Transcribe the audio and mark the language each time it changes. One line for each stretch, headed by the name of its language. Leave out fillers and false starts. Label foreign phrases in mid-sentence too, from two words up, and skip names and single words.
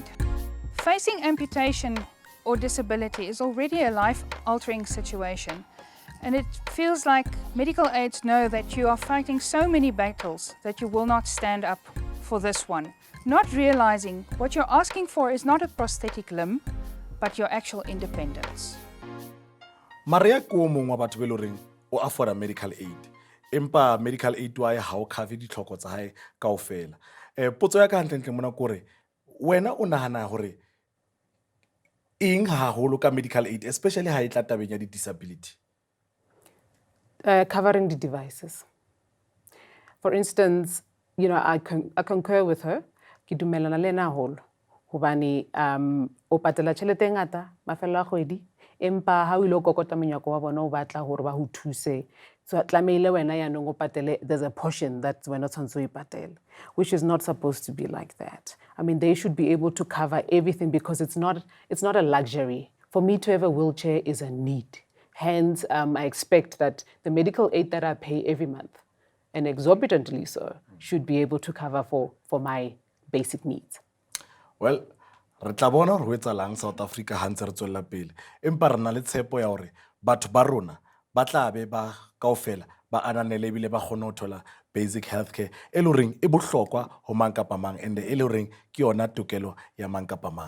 English: Facing amputation or disability is already a life-altering situation, and it feels like medical aids know that you are fighting so many battles that you will not stand up for this one, not realizing what you're asking for is not a prosthetic limb, but your actual independence.
Southern Sotho: Maria ko mongwe wa batho be le reng o
English: afford medical aid.
Southern Sotho: Empa
English: medical aid
Southern Sotho: wa ha o cover ditlhoko tsa hae kaofela. Potso ya ka hantle mona kore wena o nahana hore eng haholo ka
English: medical aid, especially
Southern Sotho: ha e tla tabeng ya disability?
English: Covering the devices. For instance, I concur with her.
Southern Sotho: Ke dumelana le ena haholo hobane o patela tjhelete e ngata mafelo a kgwedi empa ha o ile kokota monyako wa bona o batla hore ba ho thuse, so tlameile wena yanong o patele,
English: there's a portion that
Southern Sotho: wena tshwantse o ipatele,
English: which is not supposed to be like that. I mean, they should be able to cover everything because it's not a luxury. For me to have a wheelchair is a need. Hence, I expect that the medical aid that I pay every month, and exorbitantly so, should be able to cover for my basic needs. Well,
Southern Sotho: re tla bona hore ho etsahalang South Africa ha ntse re tswella pele. Empa re na le tshepo ya hore batho ba rona ba tla be ba kaofela ba ananele ebile ba kgone ho thola
English: basic healthcare
Southern Sotho: e le horeng e bohlokwa ho mang kapa mang and e le horeng ke yona tokelo ya mang kapa mang.